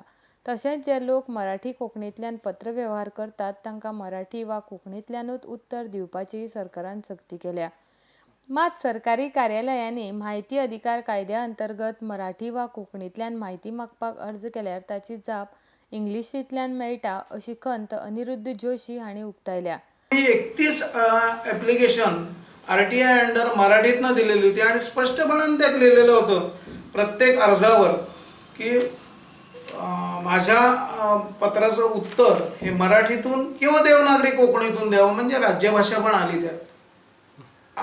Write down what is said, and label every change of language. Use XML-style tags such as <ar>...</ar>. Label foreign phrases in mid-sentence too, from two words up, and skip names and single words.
<kok>तशेंच जे लोक मराठी कोंकणींतल्यान पत्रव्यवहार करतात तांकां मराठी वा कोंकणींतल्यानूच उत्तर दिवपाची सरकारान सक्ती केल्या। मात सरकारी कार्यालयांनी म्हायती अधिकार कायद्या अंतर्गत मराठी वा कोंकणींतल्यान म्हायती मागपाक अर्ज केल्यार ताची जाप इंग्लिशींतल्यान मेळटा अशी खंत अनिरुद्ध जोशी हांणी उक्तायल्या।</kok> <mr>31</mr> <en>application RTI under</en> <mr>मराठीतनं दिलेली होती आणि स्पष्टपणे त्यात लिहिलेलं होतं प्रत्येक अर्जावर की माझ्या पत्राचं उत्तर हे मराठीतून किंवा देवनागरी कोकणीतून द्यावं, म्हणजे राज्यभाषा पण आली त्यात।</mr>